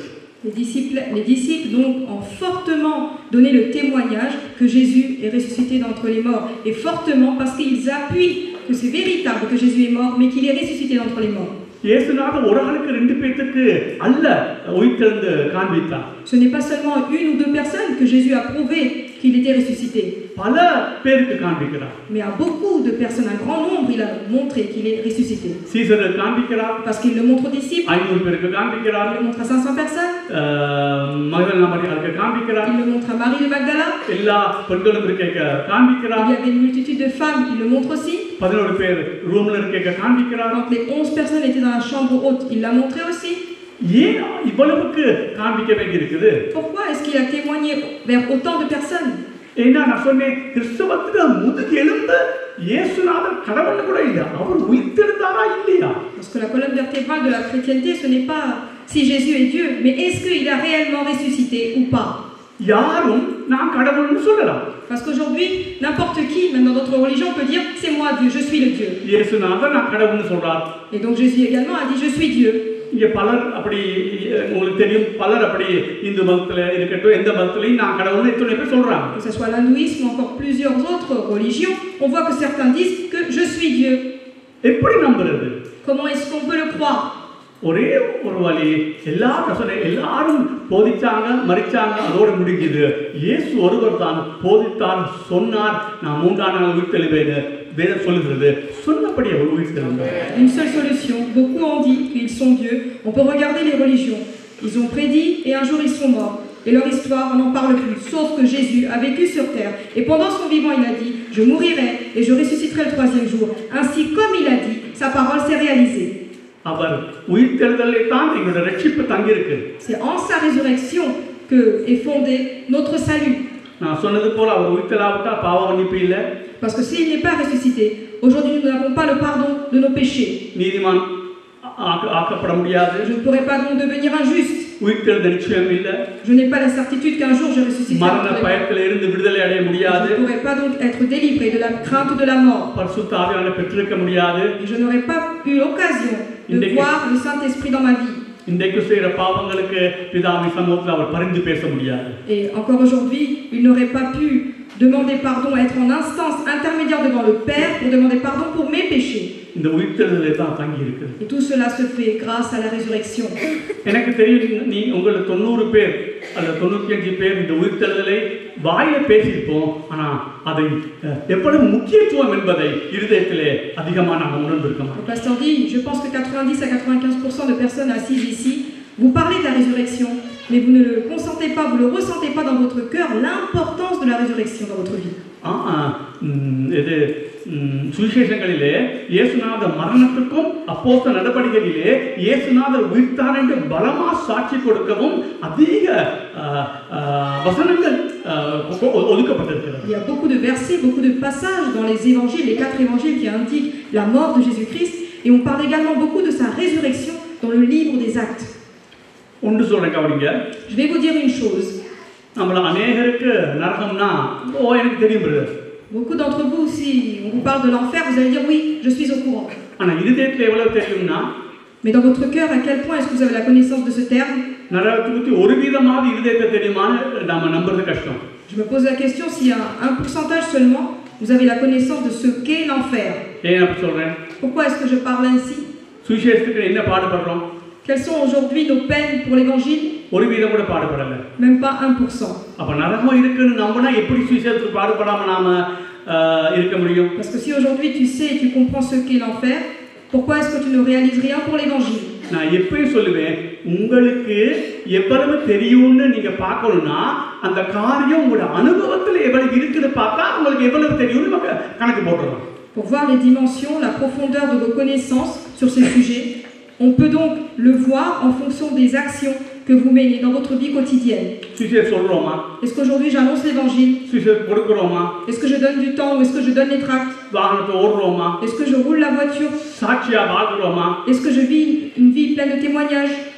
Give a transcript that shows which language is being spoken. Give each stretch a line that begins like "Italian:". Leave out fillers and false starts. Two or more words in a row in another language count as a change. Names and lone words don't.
French: Les disciples donc ont fortement donné le témoignage que Jésus est ressuscité d'entre les morts, et fortement parce qu'ils appuient que c'est véritable que Jésus est mort, mais qu'il est ressuscité d'entre les morts.
Tamil: இயேசுநாதர் ஒரு ஆளுக்கு 2 பேருக்கு அல்ல உயிர்த்தெழுந்து காண்பித்தார்.
French: Ce n'est pas seulement 1 ou 2 personnes que Jésus a prouvé qu'il était ressuscité.
Tamil: பல பேருக்கு காண்பிக்கிறார்.
French: Mais à beaucoup de personnes, un grand nombre, il a montré qu'il est ressuscité.
Tamil: சீஷர்களுக்கு காண்பிக்கிறார்.
French: Parce qu'il le montre aux disciples.
Tamil: 500 பேருக்கு காண்பிக்கிறார்.
French: Il le montre à 500 personnes.
Tamil: மகதலேனா மரியாளுக்கு காண்பிக்கிறார்.
French: Il le montre à Marie de Magdala.
Tamil: எல்லா பெண்களும் இருக்க காண்பிக்கிறார்.
French: Il y avait une multitude de femmes, il le montre aussi.
Tamil: 11 பேர் ரூம்ல இருக்க காண்பிக்கிறார்.
French: Quand les 11 personnes étaient dans la chambre haute, il l'a montré aussi.
Tamil: ஏன் இவ்வளவுக்கு காண்பிக்க வேண்டியிருக்குது?
French: Pourquoi est-ce qu'il a témoigné vers autant de personnes?
Tamil: ஏன்னா நான் சொன்னேன், கிறிஸ்தவத்துல முதுகெலும்பு இயேசுநாதர் கடவுள்னு கூட இல்ல, அவர் உயிர்த்தெழுந்தாரா இல்லையா?
French: Parce que la colonne vertébrale de la chrétienté, ce n'est pas si Jésus est Dieu, mais est-ce qu'il a réellement ressuscité ou pas?
Tamil: யாரும் நான் கடவுள்னு சொல்லலாம்.
French: Parce qu'aujourd'hui, n'importe qui, même dans d'autres religions, peut dire c'est moi Dieu, je suis le Dieu.
Tamil: இயேசுநாதர் நான் கடவுள்னு சொல்றார்.
French: Et donc Jésus également a dit je suis Dieu.
Tamil: இங்க பலர் அப்படி உங்களுக்கு தெரியும், பலர் அப்படி இந்து மதத்துல இருக்கட்டும் எந்த மதத்திலையும் நான் கடவுள்னு எத்தனை பேர் சொல்றாங்க.
French: Que ce soit l'hindouisme ou encore plusieurs autres religions, on voit que certains disent que je suis Dieu.
Tamil: எப்படி நம்புறது?
French: Comment est-ce qu'on peut le croire?
Tamil: ஒரே ஒரு வழி, எல்லாரும் போதிச்சாங்க, மரிச்சாங்க, அதோட முடிஞ்சது. இயேசு ஒருவர் தான் போதித்தார், சொன்னார், நான் 3ஆம் நாள் உயிர்த்தெழுவேன்னு வேதம் சொல்லுகிறது. சொன்னபடி அவர் உயிர்த்தெழுந்தார்.
French: Une seule solution. Beaucoup ont dit qu'ils sont Dieu. On peut regarder les religions. Ils ont prédit et un jour ils sont morts. Et leur histoire, on n'en parle plus. Sauf que Jésus a vécu sur terre. Et pendant son vivant, il a dit, je mourirai et je ressusciterai le 3e jour. Ainsi, comme il a dit, sa parole s'est réalisée.
Tamil: அவர் உயிர்த்தெழுதலை தான் எங்களுடைய ரட்சிப்பு தங்கி இருக்கு.
French: C'est en sa résurrection que est fondé notre salut.
Tamil: நான் சொன்னது போல அவர் உயிர்த்தெழாவிட்டா பாவ மன்னிப்பு இல்ல.
French: Parce que s'il n'est pas ressuscité, aujourd'hui nous n'avons pas le pardon de nos péchés.
Tamil: நீதிமான் ஆக்கப்பட முடியாது.
French: Je ne pourrai pas donc devenir injuste.
Tamil: உயிர்த்தெழுதல் நிச்சயம் இல்ல.
French: Je n'ai pas la certitude qu'un jour je ressusciterai.
Tamil: மரண பயத்தில் இருந்து விடுதலை அடைய முடியாது.
French: Je ne pourrai pas donc être délivré de la crainte de la mort.
Tamil: பரிசுத்த ஆவியானவரை பெற்றிருக்க முடியாது.
French: Je n'aurai pas eu l'occasion de voir le Saint-Esprit dans ma vie.
Tamil: இன்றைக்கு செய்யற பாவங்களுக்கு பிதாவின் சமூகத்தில் அவர் பரிந்து பேச முடியாது.
French: Et encore aujourd'hui, il n'aurait pas pu demander pardon, être en instance intermédiaire devant le Père pour demander pardon pour mes péchés.
Tamil: இந்த உயிர்த்தெழுதலே தான் தங்கி இருக்கு.
French: Et tout cela se fait grâce à la résurrection.
Tamil: எனக்கு தெரியும் நீ உங்களுக்கு 90 பேர் அல்ல 95 பேர் இந்த உயிர்த்தெழுதலை வாயில பேசியிருப்போம். ஆனா அதை எவ்வளவு முக்கியத்துவம் என்பதை இருதயத்திலே அதிகமா நாம் உணர்ந்திருக்க மாட்டோம்.
French: Le pasteur dit, je pense que 90 à 95% de personnes assises ici, vous parlez de la résurrection, mais vous ne le consentez pas, vous ne le ressentez pas dans votre cœur, l'importance de la résurrection dans votre vie.
Tamil: இது சுவிசேஷங்களிலே இயேசுநாதர் மரணத்துக்கும் அப்போஸ்தல நடபடிகளிலே இயேசுநாதர் உயிர்த்தார் என்று பலமா சாட்சி கொடுக்கவும் அதிக வசனங்கள் ஒதுக்கப்பட்டிருக்கிறது.
French: Il y a beaucoup de versets, beaucoup de passages dans les évangiles, les 4 évangiles qui indiquent la mort de Jésus-Christ, et on parle également beaucoup de sa résurrection dans le livre des Actes.
Tamil: ஒன்று சொல்றேன் கவனிங்க.
French: Je vais vous dire une chose.
Tamil: நம்மள அநேகருக்கு நரகம்னா எனக்கு தெரியும் பிரதர்.
French: Beaucoup d'entre vous, si on vous parle de l'enfer, vous allez dire oui, je suis au courant.
Tamil: ஆனா இருதயத்துல எவ்வளவு தெரியும்னா,
French: mais dans votre cœur, à quel point est-ce que vous avez la connaissance de ce terme?
Tamil: நரகத்தை பத்தி ஒரு விதமாவது இருதயத்துல தெரியுமான்னு நாம நம்புறது கஷ்டம்.
French: Je me pose la question s'il y a un pourcentage seulement, vous avez la connaissance de ce qu'est l'enfer.
Tamil: ஏன் அப்படி சொல்றேன்?
French: Pourquoi est-ce que je parle ainsi?
Tamil: சுவிசேஷத்துக்கு என்ன பாடுபடுறோம்?
French: Quelles sont aujourd'hui nos peines pour l'évangile?
Tamil: ஒரு விதம் கூட பாடுபடல.
French: Même pas 1%.
Tamil: அப்ப நரகம் இருக்குன்னு நம்பினா எப்படி சுவிசேஷத்துக்கு பாடுபடாம நாம இருக்க முடியும்?
French: Parce que si aujourd'hui tu sais et tu comprends ce qu'est l'enfer, pourquoi est-ce que tu ne réalises rien pour l'évangile?
Tamil: நான் எப்பவும் சொல்லுவேன், உங்களுக்கு எவ்வளவு தெரியும்னு நீங்க பார்க்கணும்னா அந்த காரியம் உங்களோட அனுபவத்துல எவ்வளவு இருக்குன்னு பார்த்தா உங்களுக்கு எவ்வளவு தெரியும்னு கணக்கு போடுறோம்.
French: Pour voir les dimensions, la profondeur de vos connaissances sur ces sujets, on peut donc le voir en fonction des actions que vous menez dans votre vie quotidienne. Est-ce qu'aujourd'hui j'annonce l'évangile? Est-ce que je donne du temps ou est-ce que je donne les tracts? Est-ce que je roule la voiture? Est-ce que je vis une vie pleine de témoignages?